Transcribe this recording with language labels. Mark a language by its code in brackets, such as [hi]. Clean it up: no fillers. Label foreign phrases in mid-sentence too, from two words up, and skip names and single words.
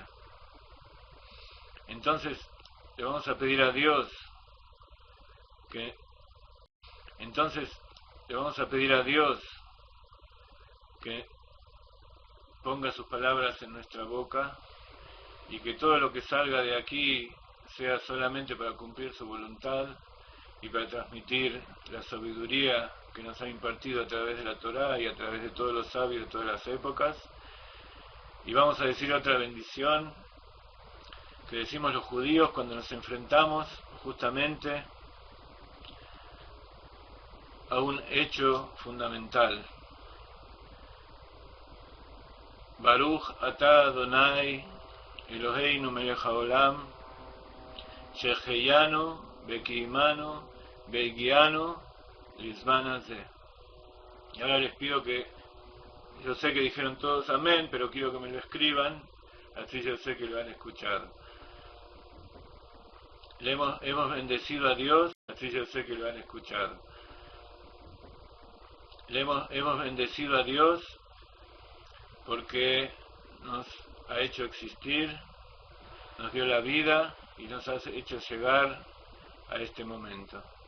[es] Entonces, le vamos a pedir a Dios que ponga sus palabras en nuestra boca y que todo lo que salga de aquí sea solamente para cumplir su voluntad y para transmitir la sabiduría que nos ha impartido a través de la Torá y a través de todos los sabios de todas las épocas. Y vamos a decir otra bendición que decimos los judíos cuando nos enfrentamos justamente a un hecho fundamental. [he] ברוך אתה אדוני אלוהינו מלך העולם שהחיינו וקיימנו והגיענו לזמן הזה. [es] Y ahora les pido que, yo sé que dijeron todos amén, pero quiero que me lo escriban, así yo sé que lo van a escuchar. Hemos bendecido a Dios, así yo sé que lo van a escuchar. Hemos bendecido a Dios porque nos ha hecho existir, nos dio la vida y nos ha hecho llegar a este momento.